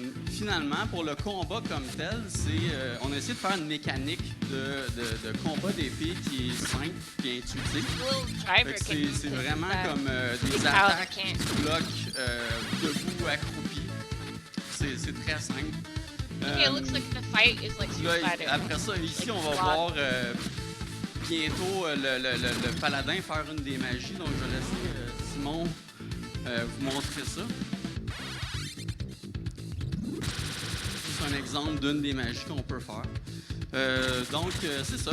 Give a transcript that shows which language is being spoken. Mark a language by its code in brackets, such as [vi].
[fr] Finalement, pour le combat comme tel, on a essayé de faire une mécanique de combat d'épée qui est simple et intuitive. C'est vraiment comme des attaques qui bloquent debout, accroupi. C'est très simple. [en] Okay, it looks like the fight is like Street Fighter. [fr] Après ça, ici, on va voir bientôt le paladin faire une des magies. Donc, je vais laisser Simon vous montrer ça. C'est un exemple d'une des magies qu'on peut faire. Donc, c'est ça.